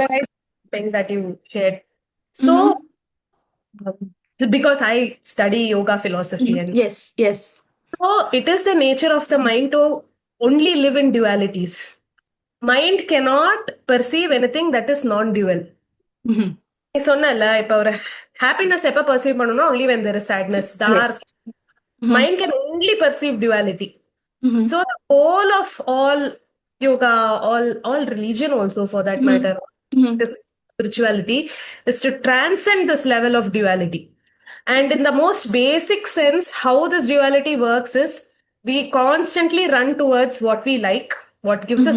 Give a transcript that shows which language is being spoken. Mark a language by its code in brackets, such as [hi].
[en] polarized thing that you shared. Mhm. So, because I study yoga philosophy, and Yes, yes. so it is the nature of the mind to only live in dualities. Mind cannot perceive anything that is non-dual. Mhm. [ta] நீ சொன்னல இப்ப ஒரு happiness எப்ப perceive பண்ணணும்னா [en] only when there is sadness, dark. Yes. Mhm. Mind can only perceive duality. Mhm. So the goal of all yoga, all religion also for that Mhm. matter, Mhm. this spirituality is to transcend this level of duality. And in the most basic sense, how this duality works is we constantly run towards what we like, what gives us